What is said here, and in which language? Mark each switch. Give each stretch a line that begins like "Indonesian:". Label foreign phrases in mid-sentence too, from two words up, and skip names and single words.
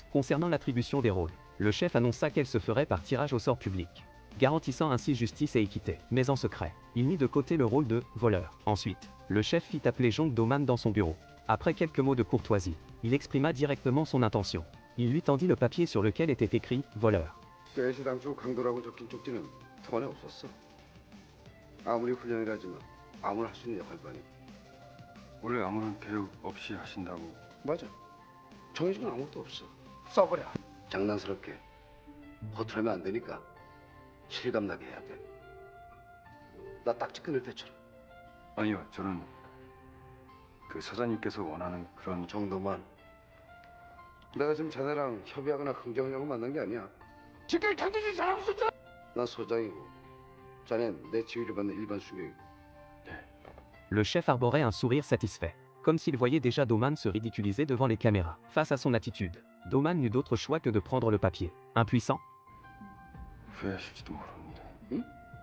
French: Concernant l'attribution des rôles, le chef annonça qu'elle se ferait par tirage au sort public, garantissant ainsi justice et équité. Mais en secret, il mit de côté le rôle de voleur. Ensuite, le chef fit appeler Jean Doman dans son bureau. Après quelques mots de courtoisie, il exprima directement son intention. Il lui tendit le papier sur lequel était écrit « voleur ».
Korean: 대시당초 강도라고 적힌 쪽지는 통안에 없었어. 아무리 훈련이라지만 아무나 할 수 있는 역할만이. 원래 아무런 교육 없이 하신다고. 맞아. 정해진 건 아무것도 없어. 써버려. 장난스럽게 허투루하면 안 되니까 실감나게 해야 돼. 나 딱지 끊을 때처럼. 아니요, 저는 그 사장님께서 원하는 그런 정도만. 내가 지금 자네랑 협의하거나 흥정하려고 만난 게 아니야. 지금까지 당신이 잘하고 있었잖아. 난 소장이고 자넨 내 지휘를 받는 일반 수객이고.
French: Le chef arborait un sourire satisfait, comme s'il voyait déjà Doman se ridiculiser devant les caméras. Face à son attitude, Doman n'eut d'autre choix que de prendre le papier. Impuissant,
Korean: 후회하실지도 모르는데. 응?